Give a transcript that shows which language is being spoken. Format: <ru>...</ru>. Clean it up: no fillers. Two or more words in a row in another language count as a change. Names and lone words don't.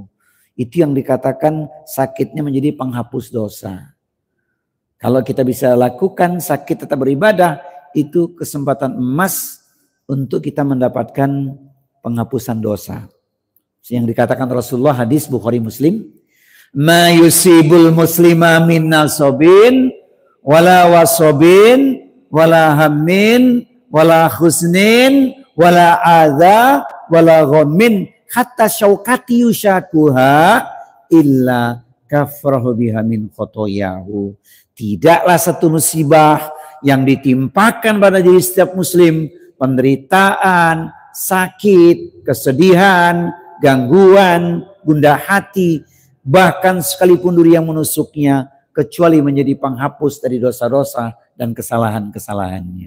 <id>Itu yang dikatakan sakitnya menjadi penghapus dosa. Kalau kita bisa lakukan sakit tetap beribadah, itu kesempatan emas untuk kita mendapatkan penghapusan dosa. Yang dikatakan Rasulullah, hadis Bukhari Muslim,</id> <ar>ما يصيب المسلم من نصب ولا وصب ولا هم ولا حزن ولا أذى ولا غم حتى الشوكة يشاكها إلا كفر بها من خطاياه.</ar> <id>Tidaklah satu musibah yang ditimpakan pada diri setiap muslim, penderitaan, sakit, kesedihan, gangguan, gundah hati, bahkan sekalipun duri yang menusuknya, kecuali menjadi penghapus dari dosa-dosa dan kesalahan-kesalahannya.</id>